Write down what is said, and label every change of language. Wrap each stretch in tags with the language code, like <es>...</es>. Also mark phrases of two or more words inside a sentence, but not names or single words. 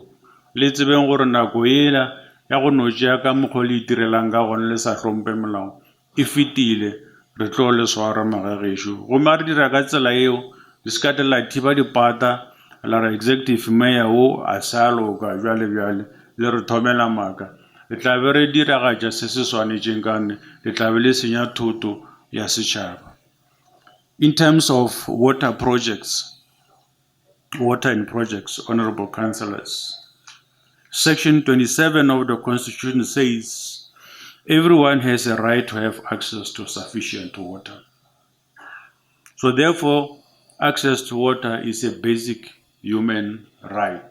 <nso>Le tsebeng gore nako ela ya go no tšea ka mokgwa le itirelang ka gone le sa hlompe molao e fetile, re tlo le swara magagešo. Gomme re dira ka tsela eo le se ka la thiba dipata la re</nso> <en>executive mayor</en> <nso>o a sa loka bjale le re thomela maaka. Le tla be re diragatša se se swanetšeng kane, le tla be le senya thoto ya setšhaba.</nso> <en>In terms of water and projects, honorable councillors, Section 27 of the Constitution says everyone has a right to have access to sufficient water. So therefore, access to water is a basic human right.</en>